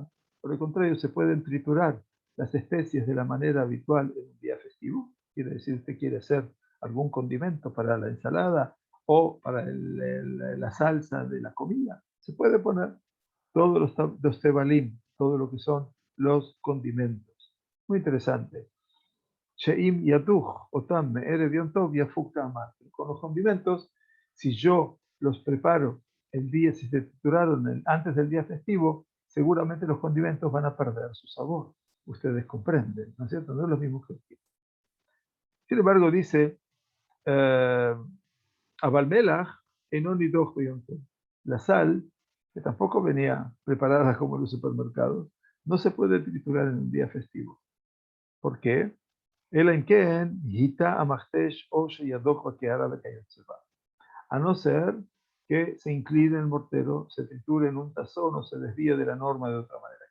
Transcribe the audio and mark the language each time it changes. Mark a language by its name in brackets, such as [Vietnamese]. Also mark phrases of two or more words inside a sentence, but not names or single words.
[Spanish] Por el contrario, se pueden triturar las especies de la manera habitual en un día festivo. Quiere decir, usted quiere hacer algún condimento para la ensalada o para la salsa de la comida. Se puede poner todos los tebalim, todo lo que son los condimentos. Muy interesante. [Hebrew] שאם ידוך אותם מערב יום טוב יפוג טעמן. [Spanish] Con los condimentos, si yo los preparo el día, si se trituraron antes del día festivo, seguramente los condimentos van a perder su sabor. Ustedes comprenden, ¿no es cierto? No es lo mismo que aquí. Sin embargo, dice [Hebrew] אבל מלח אינו נידוך יום טוב. [Spanish] La sal, que tampoco venía preparada como en los supermercados, no se puede triturar en un día festivo. ¿Por qué? A no ser que se incline el mortero, se triture en un tazón o se desvíe de la norma de otra manera.